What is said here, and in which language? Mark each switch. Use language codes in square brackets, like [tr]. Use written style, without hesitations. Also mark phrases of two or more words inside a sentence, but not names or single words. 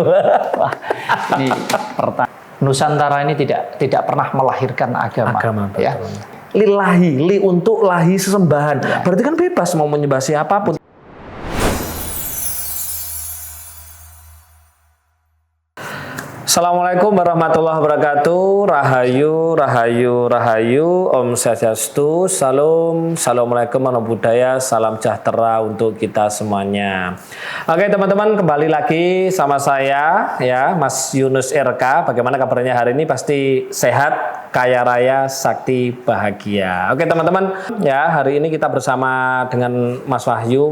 [id] Wah, ini Nusantara ini tidak pernah melahirkan agama. Ya. Lillahi, untuk lahi sesembahan. Ya. Berarti kan bebas mau menyembah siapapun. [ar] السلام عليكم ورحمة الله وبركاته. [id] Rahayu, rahayu, rahayu. Om Swastiastu. Salam. [ar] السلام عليكم ورحمة الله وبركاته. [id] Salam sejahtera untuk kita semuanya. Oke teman-teman, kembali lagi sama saya ya, Mas Yunus RK. Bagaimana kabarnya hari ini? Pasti sehat, kaya raya, sakti, bahagia. Oke teman-teman, ya hari ini kita bersama dengan Mas Wahyu.